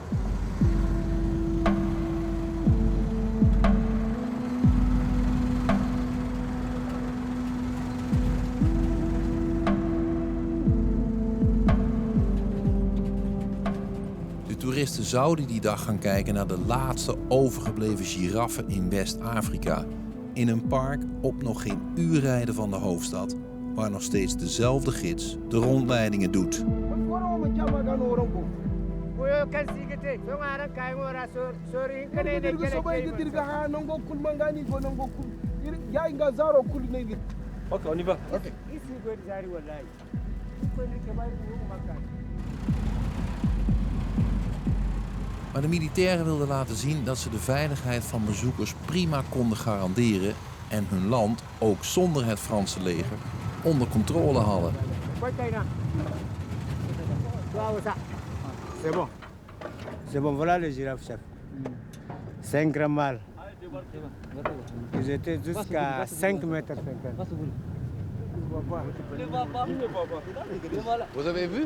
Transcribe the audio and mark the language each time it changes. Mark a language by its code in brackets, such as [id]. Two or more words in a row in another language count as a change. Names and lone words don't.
[nl] De toeristen zouden die dag gaan kijken naar de laatste overgebleven giraffen in West-Afrika. In een park op nog geen uur rijden van de hoofdstad, waar nog steeds dezelfde gids de rondleidingen doet. [fr] Ok, on y va. Okay. [nl] Maar de militairen wilden laten zien dat ze de veiligheid van bezoekers prima konden garanderen en hun land, ook zonder het Franse leger, onder controle hadden. [fr] C'est bon, voilà les girafes, chef. C'est un grand mâle. Ils étaient jusqu'à 5 mètres 50. Vous avez vu?